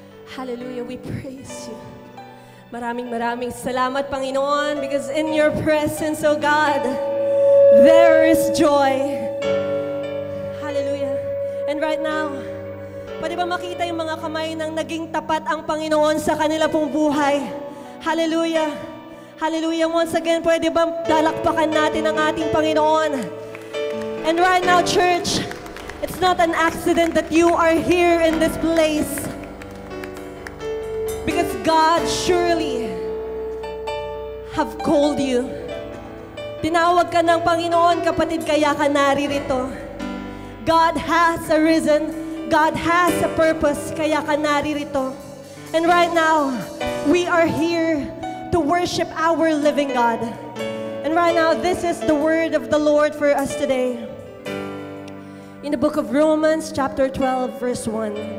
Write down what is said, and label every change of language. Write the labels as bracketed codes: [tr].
[en] Hallelujah! We praise you. [tl] Maraming salamat, [en] Panginoon, because in your presence, oh God, there is joy. Hallelujah! [tl] And right now, pwede ba makita yung mga kamay ng naging tapat ang Panginoon sa kanila pong buhay? Hallelujah! Hallelujah! Once again, pwede ba lalakpakan natin ang ating Panginoon? [en] And right now, church, it's not an accident that you are here in this place. Because God surely have called you. [tl] Tinawag ka ng Panginoon, kapatid, kaya ka naririto. [en] God has arisen. God has a purpose, [tl] kaya ka naririto. [en] And right now, we are here to worship our living God. And right now, this is the word of the Lord for us today. In the book of Romans, chapter 12, verse 1.